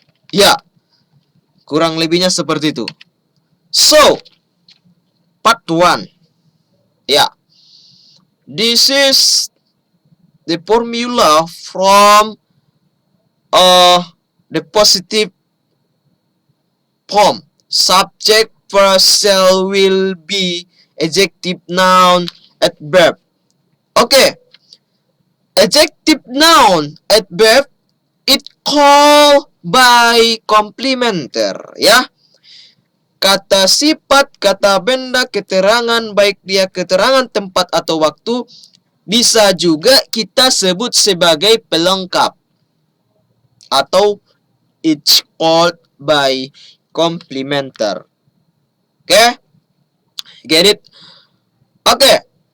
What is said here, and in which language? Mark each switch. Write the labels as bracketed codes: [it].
[id] Ya, kurang lebihnya seperti itu. [en] So, part 1. Ya, this is the formula from the positive form. Subject, verb, shall, will, be, adjective, noun, adverb. Okay. Adjective, noun, adverb, it called by complementer, ya. [id] Kata sifat, kata benda, keterangan, baik dia keterangan tempat atau waktu, bisa juga kita sebut sebagai pelengkap. [en] Atau it's called by complementer. Okay? Get it? Okay.